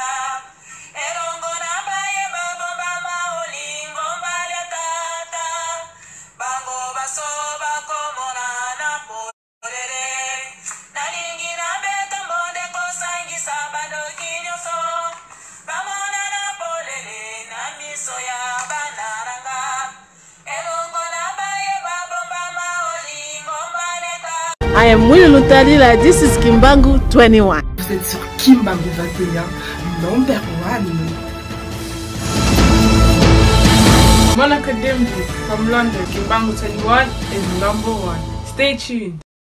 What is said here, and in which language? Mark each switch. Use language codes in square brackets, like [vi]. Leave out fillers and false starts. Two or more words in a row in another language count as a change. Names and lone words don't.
[ln] elongo na maye babomba olingo mbalekata bango baso bakomona na polele nalingi na beta mbonde kosangisa bandoki nyonso bamona na polele na miso ya bana nanga elongo na maye babomba olingo mbalekata. [en] I am Winnie Lutalila, this is Kimbangu 21. [fr] Vous êtes sur Kimbangu 21, [en] number 1. Monica Dimple from London, Kimbangu 21 is number 1. Stay tuned.